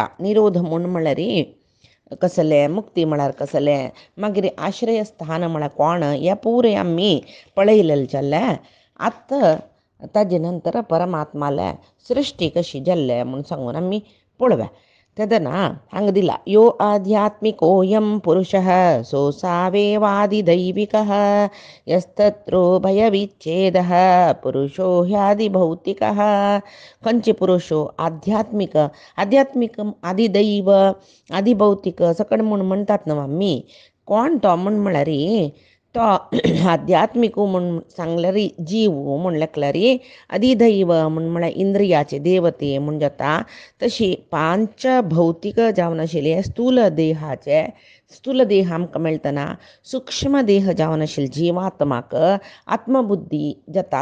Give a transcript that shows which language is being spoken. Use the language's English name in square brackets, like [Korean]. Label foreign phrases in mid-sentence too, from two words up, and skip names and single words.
[Konkani] निरोध म्हूण म्हळ्यार कसले, मुक्ती म्हळ्यार कसले, मागीर आश्रय स्थान म्हळ्यार कोण, हे पुरे आमी पळयलेले जाल्यार आतां ताजे नंतर परमात्माले सृश्टी कशी जाल्ले म्हूण सांगून आमी पळोवया. [Sanskrit] तदना हांगा दिला यो आध्यात्मिकोऽयं पुरुषः सोऽसावेवादिदैविकः यस्तत्रो भयविच्छेदः पुरुषो ह्यादिभौतिकः. [Konkani] खंयचे पुरुषो आध्यात्मिक, आध्यात्मिक आदिदैव आदिभौतिक सकट म्हूण म्हणटात न्हू आमी. कोण तो म्हूण म्हळ्यार तो आध्यात्मिक म्हूण सांगल्यार जीव म्हूण लेखल्यार अधिदैव म्हूण म्हळ्यार इंद्रियाचे देवते म्हूण जाता. तशी 5 भौतिक जावन आशिल्ले स्थूल देहाचे, स्थूल देह आमकां मेळटना सूक्ष्म देह जावन आशिल्ले जिवात्माक आत्मबुद्धी जाता.